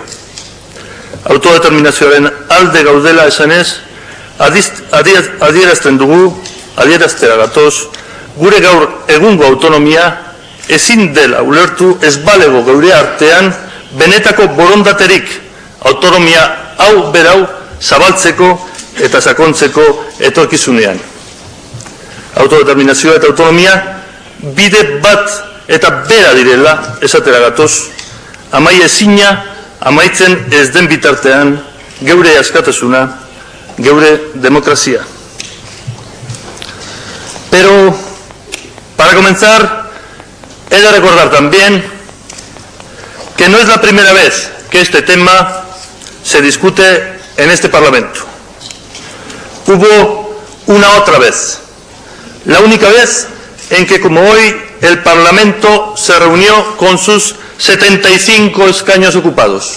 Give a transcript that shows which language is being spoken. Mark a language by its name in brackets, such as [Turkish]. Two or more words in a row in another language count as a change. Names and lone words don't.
[Basque] Autodeterminazioaren alde gaudela esanez, adierazten dugu, adieraztea gatoz, gure gaur egungo autonomia ezin dela ulertu ez balego geure artean benetako borondaterik autonomia hau berau zabaltzeko eta sakontzeko etorkizunean. Autodeterminazioa eta autonomia bide bat eta bera direla esatera gatoz, amaiezina amaitzen ez den bitartean geure askatasuna, geure democracia. [Spanish] Pero, para comenzar, he de recordar también que no es la primera vez que este tema se discute en este Parlamento. Hubo una otra vez, la única vez en que, como hoy, el Parlamento se reunió con sus 75 escaños ocupados.